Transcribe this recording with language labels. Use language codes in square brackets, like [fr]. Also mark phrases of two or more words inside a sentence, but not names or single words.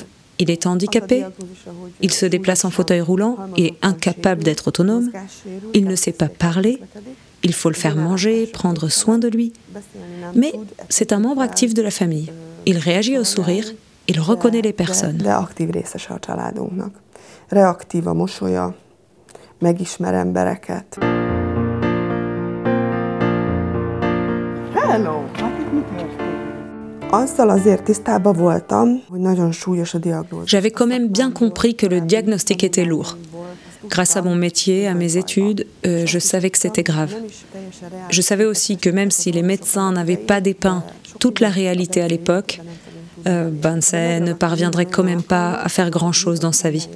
[fr] Il est handicapé, il se déplace en fauteuil roulant, il est incapable d'être autonome, il ne sait pas parler, il faut le faire manger, prendre soin de lui. Mais c'est un membre actif de la famille. Il réagit au sourire, il reconnaît les personnes. [hu] Reaktív a mosolya, megismer embereket. Hello! [fr] J'avais quand même bien compris que le diagnostic était lourd. Grâce à mon métier, à mes études, je savais que c'était grave. Je savais aussi que même si les médecins n'avaient pas dépeint toute la réalité à l'époque, Bence ne parviendrait quand même pas à faire grand-chose dans sa vie.